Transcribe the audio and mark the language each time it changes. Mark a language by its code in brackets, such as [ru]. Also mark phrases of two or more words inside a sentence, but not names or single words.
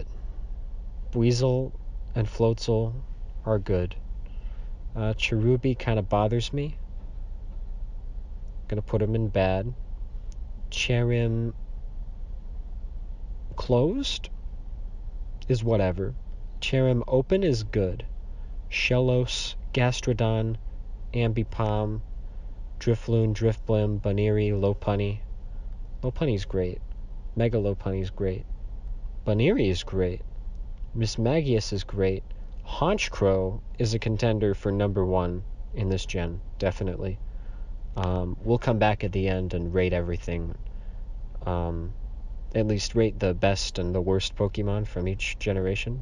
[en] Weasel and Floatzel are good. Cherubi kind of bothers me. Gonna put him in bad. Cherim closed is whatever. Cherim open is good. Shellos, Gastrodon, Ambipom, Drifloon, Drifblim, Baneri, Lopunny. Lopunny's great. Mega Lopunny's great. Baneri is great. Mismagius is great. Honchkrow is a contender for number 1 in this gen, definitely. We'll come back at the end and rate everything. At least rate the best and the worst Pokemon from each generation.